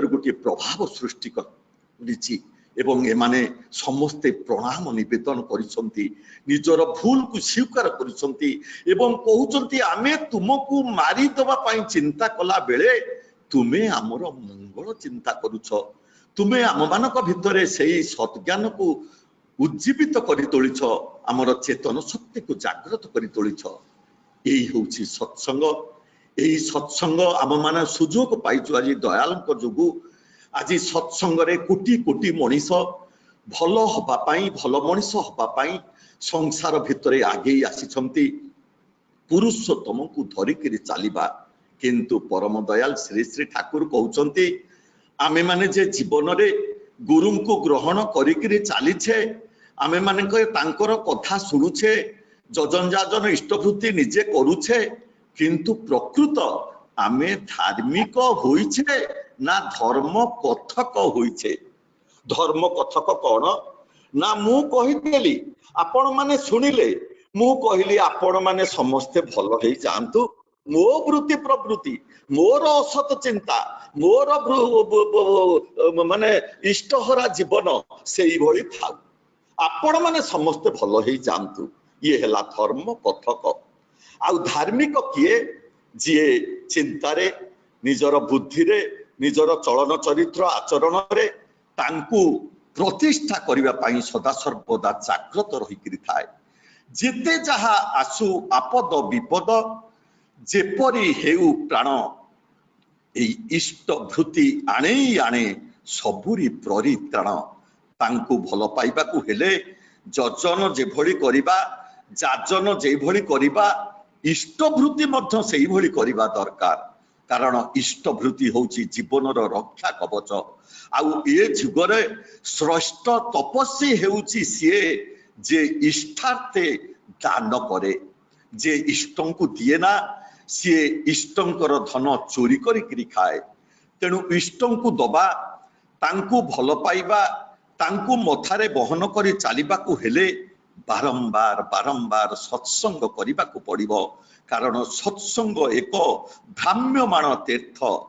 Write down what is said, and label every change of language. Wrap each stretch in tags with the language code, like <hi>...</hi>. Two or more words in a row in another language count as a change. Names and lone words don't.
<or>ଗୋଟିଏ ପ୍ରଭାବ ସୃଷ୍ଟି କରୁଛି ଏବଂ ଏମାନେ ସମସ୍ତେ ପ୍ରଣାମ ନିବେଦନ କରୁଛନ୍ତି ନିଜର ଭୁଲ କୁ ସ୍ୱୀକାର କରୁଛନ୍ତି ଏବଂ କହୁଛନ୍ତି ଆମେ ତୁମକୁ ମାରି ଦବା ପାଇଁ ଚିନ୍ତା କଲା ବେଳେ ତୁମେ ଆମର ମଙ୍ଗଳ ଚିନ୍ତା କରୁଛ ତୁମେ ଆମ ମାନଙ୍କ ଭିତରେ ସେହି ସତ୍ଜ୍ଞାନ କୁ ଉଜ୍ଜୀବିତ କରି ତୋଳିଛ ଆମର ଚେତନ ଶକ୍ତି କୁ ଜାଗ୍ରତ କରି ତୋଳିଛ ଏହି ହେଉଛି ସତ୍ସଙ୍ଗ ଏହି ସତ୍ସଙ୍ଗ ଆମ ମାନେ ସୁଯୋଗ ପାଉଛୁ ଆଜି ଦୟାଳଙ୍କ ଯୋଗୁ ଆଜି ସତ୍ସଙ୍ଗରେ କୋଟି କୋଟି ମଣିଷ ଭଲ ହବା ପାଇଁ ଭଲ ମଣିଷ ହବା ପାଇଁ ସଂସାର ଭିତରେ ଆଗେ ଆସୁଛନ୍ତି ପୁରୁଷୋତ୍ତମ କୁ ଧରିକରି ଚାଲିବା କିନ୍ତୁ ପରମ ଦୟାଳ ଶ୍ରୀ ଶ୍ରୀ ଠାକୁର କହୁଛନ୍ତି ଆମେ ମାନେ ଯେ ଜୀବନରେ ଗୁରୁ କୁ ଗ୍ରହଣ କରିକରି ଚାଲିଛେ ଆମେ ମାନେ ତାଙ୍କର କଥା ଶୁଣୁଛେ ଯଜନ ଯାଜନ ଇଷ୍ଟଭୃତି ନିଜେ କରୁଛେ କିନ୍ତୁ ପ୍ରକୃତ ଆମେ ଧାର୍ମିକ ହେଉଛେ ନା ଧର୍ମ କଥକ ହେଉଛେ। ଧର୍ମ କଥକ କିଏ ନା ମୁଁ କହିଦେଲି ଆପଣ ମାନେ ଶୁଣିଲେ ମୁଁ କହିଲି ଆପଣ ମାନେ ସମସ୍ତେ ଭଲ ହେଇଯାଆନ୍ତୁ ମୋ ବୃତ୍ତି ପ୍ରବୃତ୍ତି ମୋର ଅସତ ଚିନ୍ତା ମୋର ମାନେ ଇଷ୍ଟହରା ଜୀବନ ସେଇ ଭଳି ଥାଉ ଆପଣ ମାନେ ସମସ୍ତେ ଭଲ ହେଇଯାଆନ୍ତୁ ଏ ହେଲା ଧର୍ମ କଥକ। ଆଉ ଧାର୍ମିକ କିଏ ଯିଏ ଚିନ୍ତାରେ ନିଜର ବୁଦ୍ଧିରେ ନିଜର ଚଳନ ଚରିତ୍ର ଆଚରଣରେ ତାଙ୍କୁ ପ୍ରତିଷ୍ଠା କରିବା ପାଇଁ ସଦା ସର୍ବଦା ଜାଗ୍ରତ ରହିକରି ଥାଏ ଯେତେ ଯାହା ଆସୁ ଆପଦ ବିପଦ ଯେପରି ହେଉ ପ୍ରାଣ ଏ ଇଷ୍ଟ ଭୃତି ଆଣେ ଆଣେ ସବୁରି ପରିତ୍ରାଣ ତାଙ୍କୁ ଭଲ ପାଇବା କୁ ହେଲେ ଯଜନ ଯେ ଭଲି କରିବା ଯାଜନ ଯେଇଭଳି କରିବା ଇଷ୍ଟଭୃତି ମଧ୍ୟ ସେଇଭଳି କରିବା ଦରକାର କାରଣ ଇଷ୍ଟଭୃତି ହେଉଛି ଜୀବନର ରକ୍ଷା କବଚ ଆଉ ଏ ଯୁଗରେ ଶ୍ରେଷ୍ଠ ତପସ୍ୱୀ ହେଉଛି ସିଏ ଯେ ଇଷ୍ଟାର୍ଥେ ଦାନ କରେ ଯେ ଇଷ୍ଟଙ୍କୁ ଦିଏ ନା ସିଏ ଇଷ୍ଟଙ୍କର ଧନ ଚୋରି କରିକିରି ଖାଏ ତେଣୁ ଇଷ୍ଟଙ୍କୁ ଦବା ତାଙ୍କୁ ଭଲ ପାଇବା ତାଙ୍କୁ ମଥାରେ ବହନ କରି ଚାଲିବାକୁ ହେଲେ ବାରମ୍ବାର ବାରମ୍ବାର ସତ୍ସଙ୍ଗ କରିବାକୁ ପଡ଼ିବ କାରଣ ସତ୍ସଙ୍ଗ ଏକ ଭ୍ରାମ୍ୟମାଣ ତୀର୍ଥ</or>